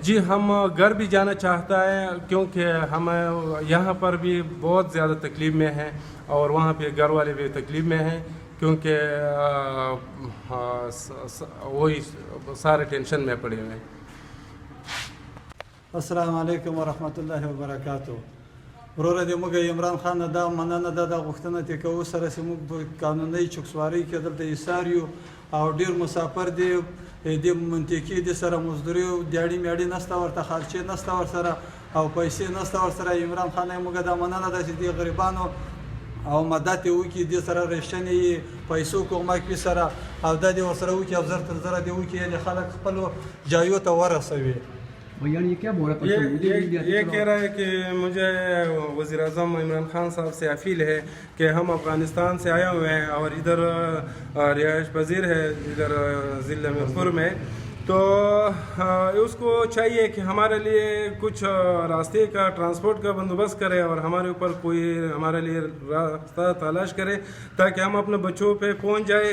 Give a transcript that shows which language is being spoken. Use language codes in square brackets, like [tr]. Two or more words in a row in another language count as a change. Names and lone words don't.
[ur] جی، ہم گھر بھی جانا چاہتا ہے، کیونکہ ہم یہاں پر بھی بہت زیادہ تکلیف میں ہیں، اور وہاں پہ گھر والے بھی تکلیف میں ہیں، کیونکہ وہی سارے ٹینشن میں پڑے ہوئے ہیں۔ [ar] السلام علیکم ورحمۃ اللہ وبرکاتہ۔ [ps] وروره د موږ عمران خان دا مننه ده، دا غوښتنه دی که اوسره چې موږ په قانوني چوکسوارۍ کې دلته ایسار یو، او ډېر مسافر دی، د منطقې د سره مزدوري دیاړي میاړي نسته، ورته خرچې نسته ورسره، او پیسې نسته ورسره۔ عمران خان موږ دا مننه ده چې د غریبانو او مدد یې وکړي، د سره ریشتنې یې پیسو کومک وي سره، او دا دې ورسره وکړي، او زر تر زره دې وکړي، یعنې خلک خپلو جایو ته ورسوي۔ [ur] بھیا یہ کیا بول رہا ہے؟ یہ کہہ رہا ہے کہ مجھے وزیر اعظم عمران خان صاحب سے اپیل ہے کہ ہم افغانستان سے آئے ہوئے ہیں اور ادھر رہائش پذیر ہے ادھر ضلع میرپور میں، تو اس کو چاہیے کہ ہمارے لیے کچھ راستے کا ٹرانسپورٹ کا بندوبست کرے، اور ہمارے اوپر کوئی ہمارے لیے راستہ تلاش کرے تاکہ ہم اپنے بچوں پہ پہنچ جائے۔